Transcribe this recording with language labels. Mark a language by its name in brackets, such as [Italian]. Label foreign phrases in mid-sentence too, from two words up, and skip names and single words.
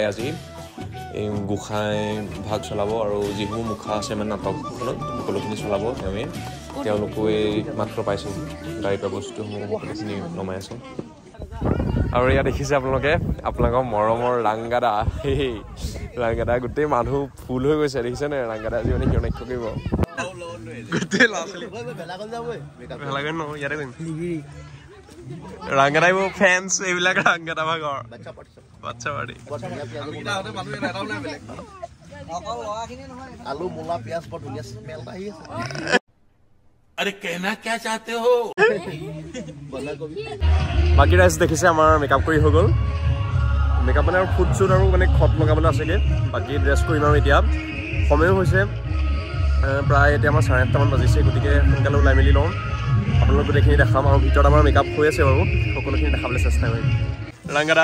[Assamese] আজি এই গোসাঁই ভাগ চলাব আৰু যিবোৰ মুখা আছে মানে নাটকখনত সকলোখিনি চলাব তেওঁলোকো এই মাত্ৰ পাইছোঁ গাড়ীৰ পৰা বস্তুসমূহ সকলোখিনি নমাই আছে আৰু ইয়াত দেখিছে আপোনালোকে আপোনালোকৰ মৰমৰ ৰাংগাদা সেই ৰাংগাদা গোটেই মানুহ ফুল হৈ গৈছে দেখিছেনে ৰাংগাদা আজি মানে কিয় নাট্য কৰিব গোটেই ল'ৰা ছোৱালী ইয়াতে কৰিম ৰাংগাদা এইবোৰ ফেন্স এইবিলাক ৰাংগাদা ভাগৰ বাচ্চা পাৰ্টি আলু মূলা পিয়াজ বৰ ধুনীয়া স্মেল আহি আছে [Hindi] अरे कहना क्या चाहते हो [Assamese] বাকী ৰাইজ দেখিছে আমাৰ মেকআপ কৰি হৈ গ'ল মেকআপ মানে আৰু ফুট শ্বুট আৰু মানে খত লগাবলৈ আছেগৈ বাকী ড্ৰেছ কৰিম আৰু এতিয়া সময়ো হৈছে প্ৰায় এতিয়া আমাৰ 8:30মান বাজিছে গতিকে সোনকালে ওলাই মেলি লওঁ আপোনালোক গোটেইখিনি দেখাম আৰু ভিতৰত আমাৰ মেকআপ হৈ আছে বাৰু সকলোখিনি দেখাবলৈ চেষ্টা কৰিম ৰাংগাদা